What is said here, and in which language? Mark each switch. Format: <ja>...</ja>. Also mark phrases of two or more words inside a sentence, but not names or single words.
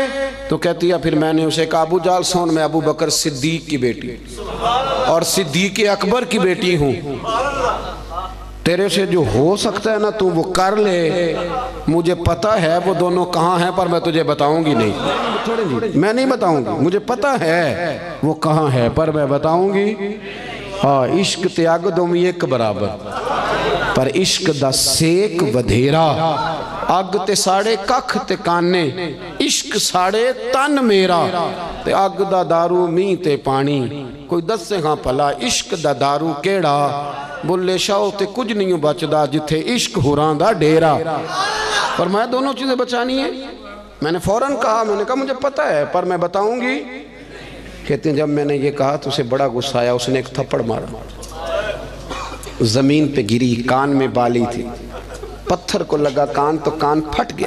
<ur>تو کہتی ہے پھر میں نے اسے کہا ابو جال سون میں ابو بکر صدیق کی بیٹی اور صدیق اکبر کی بیٹی ہوں، تیرے سے جو ہو سکتا ہے نا تو وہ کر لے، مجھے پتہ ہے وہ دونوں کہاں ہیں پر میں تجھے بتاؤں گی نہیں، میں نہیں بتاؤں گی، مجھے پتہ ہے وہ کہاں ہے پر میں بتاؤں گی۔</ur> <pa>ہاں عشق تے اگ دومی ایک برابر، پر عشق دا سیک ودھیرا، اگ تے ساڑے ککھ تے کانے، عشق ساڑے تن میرا، تے اگ دا دارو می تے پانی، کوئی دس سے ہاں پلا عشق دا دارو کیڑا، بلے شاو تے کچھ نہیں بچدا جتھے عشق ہوران دا ڈیرا۔</pa> <ur>فرمایا دونوں چیزیں بچانی ہیں۔ میں نے فوراً کہا، میں نے کہا مجھے پتہ ہے پر میں بتاؤں گی۔ کہتے ہیں جب میں نے یہ کہا تو اسے بڑا غصہ آیا، اس نے ایک تھپڑ مارا، زمین پہ گری، کان میں بالی تھی، پتھر کو لگا کان تو کان پھٹ گیا۔</ur>